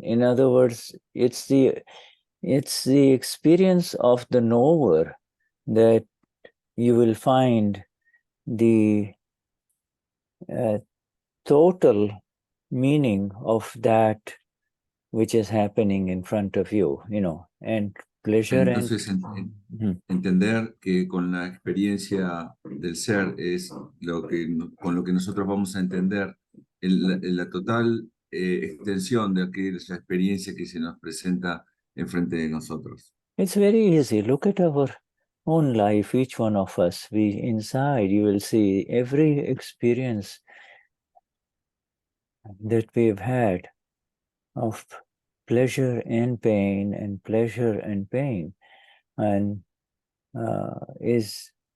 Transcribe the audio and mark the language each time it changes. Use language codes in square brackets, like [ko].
[en] In other words, it's the experience of the knower that you will find the total meaning of that which is happening in front of you, and pleasure [es] Entonces, entender que con la experiencia del ser es con lo que nosotros vamos a entender la total extensión de aquella la experiencia que se nos presenta enfrente de nosotros. [en] It's very easy. Look at our own life, each one of us. Inside, you will see every experience that we've had of pleasure and pain, and pleasure and pain, and is